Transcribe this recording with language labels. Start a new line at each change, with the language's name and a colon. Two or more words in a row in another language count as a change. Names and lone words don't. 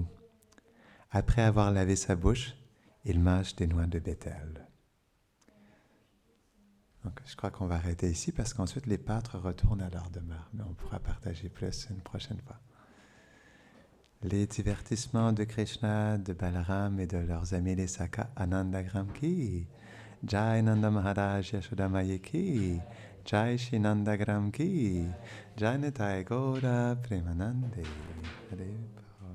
French: Après avoir lavé sa bouche, il mâche des noix de bétel. Donc, je crois qu'on va arrêter ici parce qu'ensuite les pâtres retournent à leur demeure. Mais on pourra partager plus une prochaine fois. Les divertissements de Krishna, de Balaram et de leurs amis les
Hindi: सखा आनंदग्राम की, जय नंद महाराज यशोदा मैया की, जय श्री नंदग्राम की, जय निताई गौर प्रेमानंदे। हरे